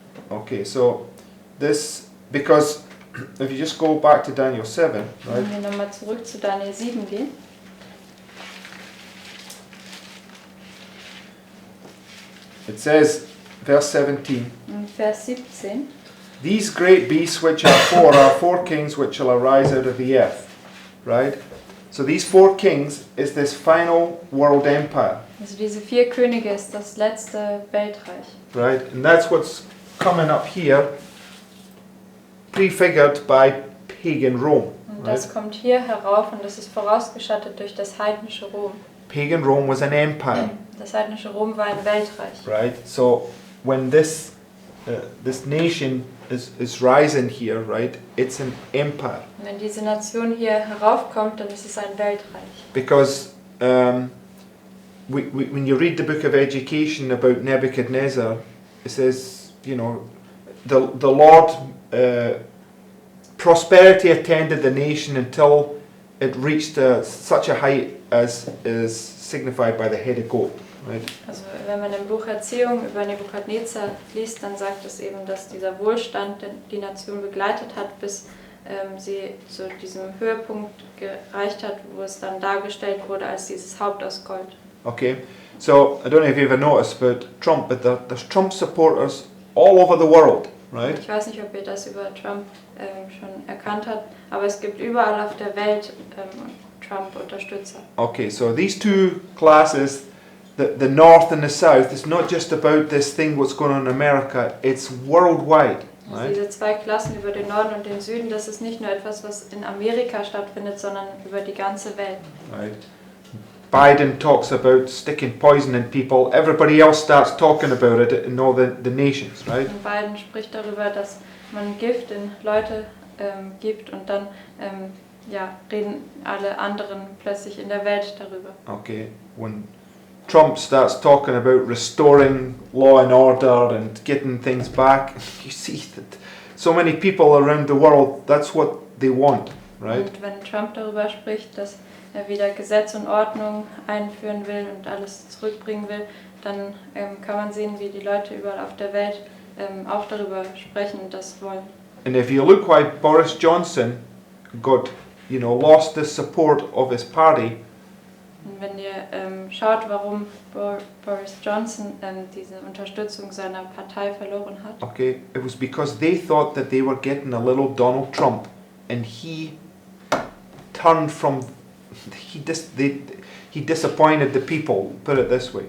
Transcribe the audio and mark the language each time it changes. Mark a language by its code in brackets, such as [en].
[en] Okay, so this, because if you just go back to Daniel 7, right? [de] Wenn wir nochmal zurück zu Daniel 7 gehen, [en] It says, verse 17, [de] in Vers 17, [en] these great beasts which are four kings which shall arise out of the earth, right? So these 4 kings is this final world empire, [de] also diese 4 Könige ist das letzte Weltreich. [en] right? And that's what's coming up here, prefigured by pagan Rome, [de] Und [en] right? [de] das kommt hier herauf und das ist vorausgeschattet durch das heidnische Rom. [en] Pagan Rome was an empire, [de] Das heidnische Rom war ein Weltreich. [en] right? So when this nation is rising here, right? It's an empire. [de] Und wenn diese Nation hier heraufkommt, dann ist es ein Weltreich. [en] Because when you read the book of Education about Nebuchadnezzar, it says, you know, the Lord, prosperity attended the nation until it reached such a height as is signified by the head of goat. Right? [de] Also wenn man im Buch Erziehung über Nebukadnezar liest, dann sagt es eben, dass dieser Wohlstand die Nation begleitet hat, bis sie zu diesem Höhepunkt gereicht hat, wo es dann dargestellt wurde als dieses Haupt aus Gold. [en] Okay, so I don't know if you've ever noticed about Trump, but there's Trump supporters all over the world, right? [de] Ich weiß nicht, ob ihr das über Trump schon erkannt habt, aber es gibt überall auf der Welt Trump-Unterstützer. [en] Okay, so these 2 classes, the North and the South, it's not just about this thing what's going on in America, it's worldwide, [de] Also [en] right? [de] diese 2 Klassen über den Norden und den Süden, das ist nicht nur etwas, was in Amerika stattfindet, sondern über die ganze Welt. [en] Right? Biden talks about sticking poison in people, everybody else starts talking about it in all the nations, right? [de] Und Biden spricht darüber, dass man Gift in Leute gibt und dann reden alle anderen plötzlich in der Welt darüber. [en] Okay, when Trump starts talking about restoring law and order and getting things back, you see that so many people around the world, that's what they want, right? [de] Und wenn Trump darüber spricht, dass er wieder Gesetz und Ordnung einführen will und alles zurückbringen will, dann kann man sehen, wie die Leute überall auf der Welt auch darüber sprechen und das wollen. [en] And if you look why Boris Johnson lost the support of his party, [de] Und wenn ihr schaut, warum Boris Johnson diese Unterstützung seiner Partei verloren hat, [en] okay, it was because they thought that they were getting a little Donald Trump, and he turned from, he disappointed the people, put it this way,